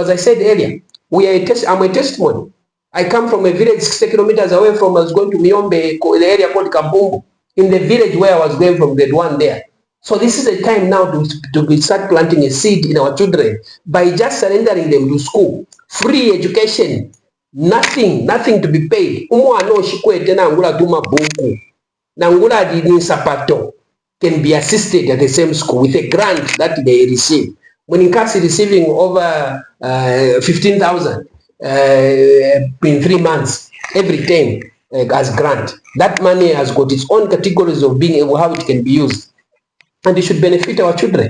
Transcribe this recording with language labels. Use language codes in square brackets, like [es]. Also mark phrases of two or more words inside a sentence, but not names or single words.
[en] As I said earlier, I'm a testimony. I come from a village 60 kilometers away from, I was going to Miombe, the area called Kampumbu, in the village where I was going from grade 1 there. So this is a time now to start planting a seed in our children by just surrendering them to school. Free education, nothing to be paid. [bem] Umwana oshikwete nangula tuma buku, nangula dini sapato [en] can be assisted at the same school with a grant that they receive. When in case receiving over 15,000 in 3 months every term as grant, that money has got its own categories of being able how it can be used, and it should benefit our children.